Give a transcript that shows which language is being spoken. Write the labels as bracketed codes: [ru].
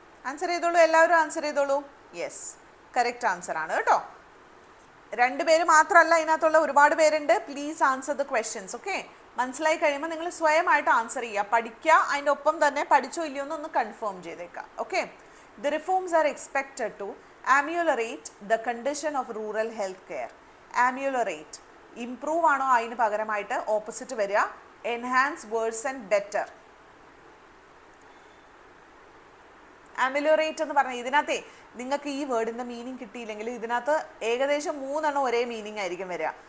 [ml] Answer ചെയ്തോളൂ, എല്ലാവരും answer ചെയ്തോളൂ. യെസ്, കറക്റ്റ് ആൻസർ ആണ് കേട്ടോ. രണ്ടുപേര് മാത്രമല്ല, ഇതിനകത്തുള്ള ഒരുപാട് പേരുണ്ട്. [en] Please answer the questions. [ml] Okay, മനസ്സിലായി കഴിയുമ്പോൾ നിങ്ങൾ സ്വയമായിട്ട് ആൻസർ ചെയ്യുക. പഠിക്കുക, അതിൻ്റെ ഒപ്പം തന്നെ പഠിച്ചോ ഇല്ലയോ എന്നൊന്ന് കൺഫേം ചെയ്തേക്കാം. [en] Okay, the reforms are expected to ameliorate the condition of rural health care. [ml] ameliorate improve ആണോ അതിന് പകരമായിട്ട് ഓപ്പോസിറ്റ് വരിക? [en] Enhance, worsen, better. [ml] ameliorate എന്ന് പറഞ്ഞാൽ ഇതിനകത്തെ നിങ്ങൾക്ക് ഈ വേർഡിൻ്റെ മീനിങ് കിട്ടിയില്ലെങ്കിൽ ഇതിനകത്ത് ഏകദേശം 3 എണ്ണം ഒരേ മീനിങ് ആയിരിക്കും വരിക.